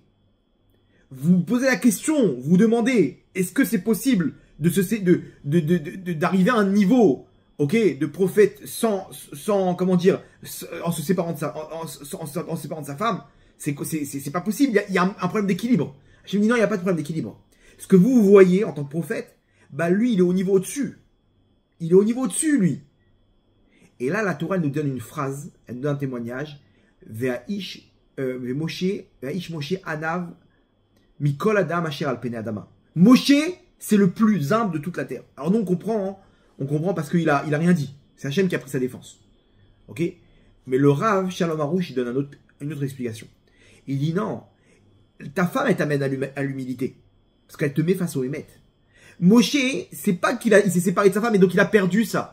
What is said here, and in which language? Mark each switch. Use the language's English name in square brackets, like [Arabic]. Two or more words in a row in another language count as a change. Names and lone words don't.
[French] Vous posez la question, vous demandez, est-ce que c'est possible d'arriver à un niveau, ok, de prophète sans comment dire, en se séparant de en séparant de sa femme? C'est pas possible. Il y a un problème d'équilibre. Je me dis non, il n'y a pas de problème d'équilibre. Ce que vous voyez en tant que prophète, bah lui, il est au niveau au-dessus. Il est au niveau au-dessus, lui. Et là, la Torah, elle nous donne une phrase, elle nous donne un témoignage. [Hebrew] והאיש משה ענו מכל אדם אשר על פני האדמה. [French] Moshe, c'est le plus humble de toute la terre. Alors nous, on comprend parce qu'il a rien dit. C'est Hachem qui a pris sa défense. Ok? Mais le Rav, Shalom Harouche, il donne une autre explication. Il dit non, ta femme, elle t'amène à l'humilité. Parce qu'elle te met face au Hémet. Moshe, c'est pas qu'il s'est séparé de sa femme et donc il a perdu ça.